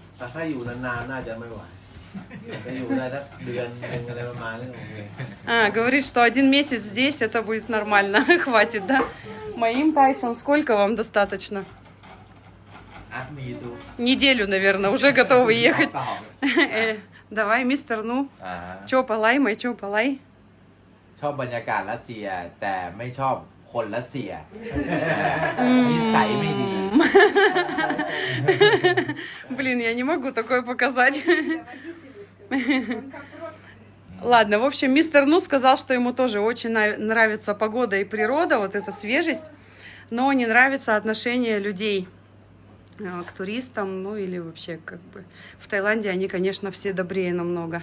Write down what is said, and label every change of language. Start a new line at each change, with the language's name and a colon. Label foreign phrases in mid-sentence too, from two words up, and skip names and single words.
Russian: Говорит, что 1 месяц здесь, это будет нормально, хватит, да? Моим тайцам сколько вам достаточно? Неделю, наверное, уже готовы ехать. Давай, мистер Ну.
Thai: ชอบไหม ไม่ชอบไหม. ชอบบรรยากาศรัสเซียแต่ไม่ชอบคนรัสเซียนิสัยไม่ดี
Russian: Блин, я не могу такое показать. Ладно, в общем, мистер Ну сказал, что ему тоже очень нравится погода и природа, вот эта свежесть, но не нравится отношение людей к туристам, ну или вообще как бы в Таиланде они, конечно, все добрее намного.